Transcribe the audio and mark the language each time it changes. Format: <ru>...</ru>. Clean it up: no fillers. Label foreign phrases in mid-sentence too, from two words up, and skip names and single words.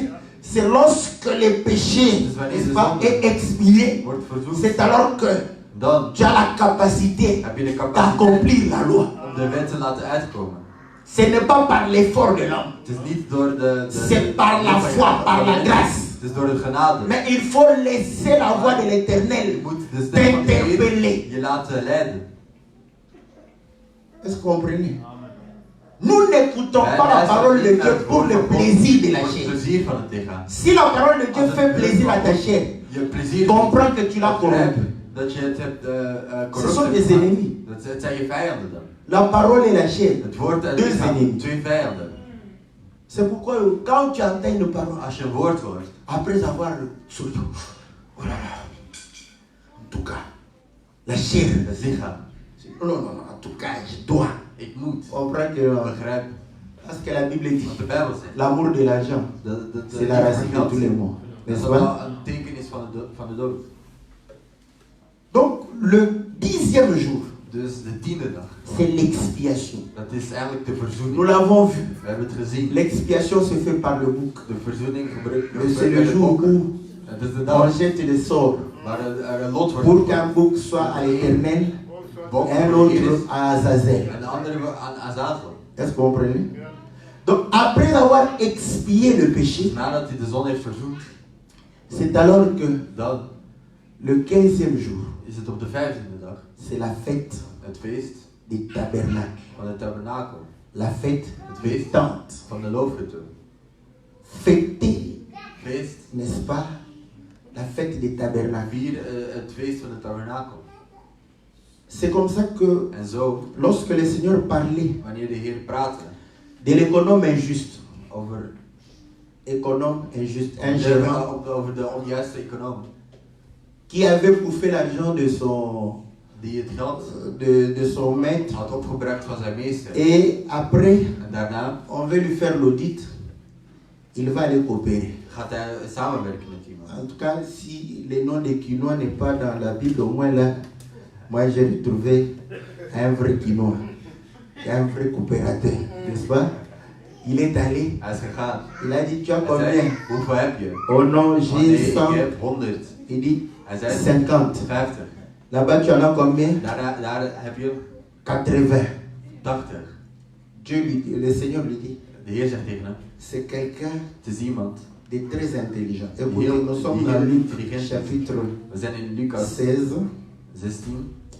<fr>C'est lorsque le péché n'est pas est expié,</fr> <nl>Wordt verzoekt,</nl> <fr>c'est alors que</fr> <nl>dan</nl> <fr>tu as la capacité</fr> <nl>heb je de capaciteit</nl> <fr>d'accomplir la loi.</fr> <nl>om de wet te laten uitkomen.</nl> <fr>Ce n'est pas par l'effort de l'homme,</fr> <nl>Het is niet door de</nl> <fr>c'est par la foi, par la grâce.</fr> <nl>Het is door de genade.</nl> <fr>Mais il faut laisser la voix de</fr> <nl>Je</nl> <fr>l'Éternel</fr> <nl>moet de stem van de Heer</nl> <fr>t'interpeller.</fr> <nl>je laten leiden.</nl> <fr>Est-ce que vous comprenez? Nous n'écoutons</fr> <nl>Wij</nl> <fr>pas la</fr> <nl>luisteren</nl> <fr>parole de</fr> <nl>niet naar</nl> <fr>Dieu</fr> <nl>het</nl> <fr>pour</fr> <nl>woord</nl> <fr>le</fr> <nl>van God</nl> <fr>plaisir de la</fr> <nl>voor het</nl> <fr>chair.</fr> <nl>plezier van het lichaam.</nl> <fr>Si la parole de Dieu</fr> <nl>Als het</nl> <fr>fait</fr> <nl>woord</nl> <fr>plaisir</fr> <nl>van</nl> <fr>à ta</fr> <nl>God</nl> <fr>chair,</fr> <nl>je plezier</nl> <fr>comprends que tu l'as</fr> <nl>begrijp</nl> <fr>corrompu.</fr> <nl>dat je het hebt</nl> <fr>Ce sont des</fr> <nl>corrupt.</nl> <fr>ennemis.</fr> <nl>Het zijn je vijanden dan.</nl> <fr>La parole et la chair.</fr> <nl>Het woord en het</nl> <fr>Deux</fr> <nl>lichaam,</nl> <fr>ennemis.</fr> <nl>twee vijanden.</nl> <fr>C'est pourquoi quand tu entends une parole,</fr> <nl>Als je een woord hoort,</nl> <fr>après avoir surtout, oh là là, en tout cas, la chair,</fr> <nl>het lichaam.</nl> <fr>non, en tout cas, je dois.</fr> <nl>Ik moet.</nl> <fr>On comprend que,</fr> <nl>Begrijp</nl> <fr>parce que la Bible dit,</fr> <nl>wat de Bijbel zegt.</nl> <fr>l'amour de l'argent, c'est la racine de tous les maux.</fr> <nl>Dat</nl> <fr>N'est-ce</fr> <nl>is wel</nl> <fr>pas?</fr> <nl>een tekenis van de dood.</nl> <fr>Donc, le 10e jour,</fr> <nl>Dus de 10e dag,</nl> <fr>c'est l'expiation.</fr> <nl>dat is eigenlijk de</nl> <fr>Nous</fr> <nl>verzoening.</nl> <fr>l'avons vu.</fr> <nl>We hebben het gezien.</nl> <fr>L'expiation se fait par le bouc.</fr> <nl>De verzoening gebruikt</nl> <fr>Et c'est le jour où</fr> <nl>Het is de</nl> <fr>on</fr> <nl>dag</nl> <fr>jette le sort</fr> <nl>waar er een lot wordt</nl> <fr>pour</fr> <nl>gegooid.</nl> <fr>qu'un bouc soit à l'Éternel</fr> <nl>Bok</nl> <fr>et un</fr> <nl>voor de Heer</nl> <fr>autre</fr> <nl>is,</nl> <fr>à Azazel.</fr> <nl>en de andere aan Azazel.</nl> <fr>Est-ce que vous comprenez? Donc, après avoir expié le péché,</fr> <nl>Nadat hij de zon heeft verzoend,</nl> <fr>c'est alors que</fr> <nl>dan</nl> <fr>le 15e jour,</fr> <nl>is het op de 15e dag</nl> <fr>c'est la fête</fr> <nl>het feest</nl> <fr>des tabernacles,</fr> <nl>van de tabernakel.</nl> <fr>la fête des</fr> <nl>feest</nl> <fr>tentes.</fr> <nl>van de loofhutten.</nl> <fr>Fêter,</fr> <nl>Feest,</nl> <fr>n'est-ce pas, la fête des tabernacles.</fr> <nl>vier het feest van de tabernakel.</nl> <fr>C'est comme ça que</fr> <nl>En zo,</nl> <fr>lorsque le Seigneur parlait</fr> <nl>wanneer de Heer praatte</nl> <fr>de l'économe injuste,</fr> <nl>over</nl> <fr>économe injuste, un gérant</fr> <nl>over de onjuiste econoom,</nl> <fr>qui avait bouffé l'argent de son,</fr> <nl>die het geld</nl> <fr>de son maître,</fr> <nl>had opgebruikt van zijn meester.</nl> <fr>et après,</fr> <nl>En daarna</nl> <fr>on veut lui faire l'audit, il va aller coopérer.</fr> <nl>gaat hij samenwerken met iemand.</nl> <fr>En tout cas, si le nom de quinoa n'est pas dans la Bible, au moins là, moi j'ai retrouvé un vrai quinoa, un vrai coopérateur, n'est-ce pas? Il est allé,</fr> <nl>Hij is gegaan.</nl> <fr>il a dit, tu as</fr> <nl>Hij zei,</nl> <fr>combien?</fr> <nl>hoeveel heb je?</nl> <fr>Oh non,</fr> <nl>Oh,</nl> <fr>j'ai</fr> <nl>nee, 100. ik heb 100.</nl> <fr>Il dit,</fr> <nl>Hij zei 50. 50.</nl> <fr>Là-bas, tu en as combien?</fr> <nl>Daar heb je 80. 80.</nl> <fr>Dieu lui dit, le Seigneur lui dit,</fr> <nl>De Heer zegt tegen hem,</nl> <fr>c'est quelqu'un</fr> <nl>het is iemand.</nl> <fr>de très intelligent.</fr> <nl>Heel-</nl> <fr>Écoutez, nous sommes</fr> <nl>heel</nl> <fr>dans Luc</fr> <nl>intelligent.</nl> <fr>chapitre</fr> <nl>We zijn in Lucas</nl>